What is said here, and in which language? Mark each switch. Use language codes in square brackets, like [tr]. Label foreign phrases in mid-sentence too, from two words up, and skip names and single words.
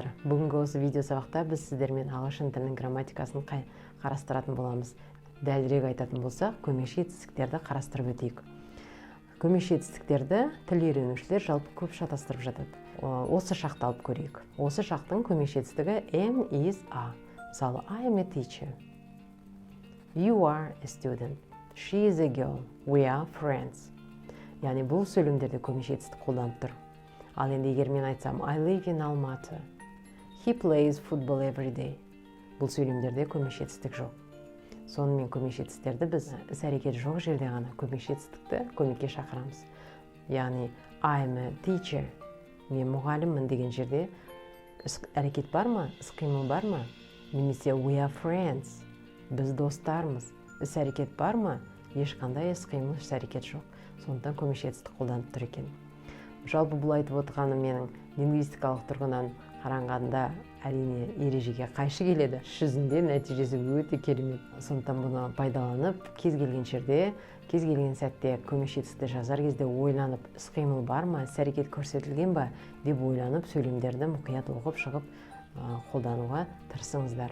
[kk] Бүгінгі осы видео сабақта біз сіздермен ағылшын тілінің грамматикасын қарастыратын боламыз. Дәлірек айтатын болсақ, көмекші етістіктерді қарастырып өтейік. Көмекші етістіктерді тіл үйренушілер жалпы көп шатастырып жатады. Осы шақты алып көрейік. Осы шақтың көмекші етістігі [en] am, is, are. Мысалы, I am a teacher. You are a student. She is a girl. We are friends. [kk] Яғни бұл сөйлемдерде көмекші етістік қолданып тұр. Ал енді егер мен айтсам [en] I live in Almaty. He plays football every day. [kk] Бұл сөйлемдерде көмекші етістік жоқ. Сонымен көмекші етістіктерді біз іс-әрекет жоқ жерде ғана көмекші етістікті көмекке шақырамыз. [en] Яғни I am a teacher. [kk] Мен мұғаліммін деген жерде әрекет бар ма, іс-қимыл бар ма? [en] Немесе we are friends. [kk] Біз достармыз. Іс-әрекет бар ма? Ешқандай іс-қимыл, іс-әрекет жоқ. Сондықтан көмекші етістік қолданып тұр екен. Жалпы бұл айтып отырғаны менің лингвистикалық тұрғыдан қарағанда әрине ережеге қайшы келеді. Жүзінде нәтижесі өте керемет. Сондықтан бұны пайдаланып, кез келген жерде, кез келген сәтте көмекші етістікті жазар кезде ойланып, іс-қимыл бар ма, іс-әрекет көрсетілген ба деп ойланып, сөйлемдерді мұқият оқып шығып қолдануға тырысыңыздар.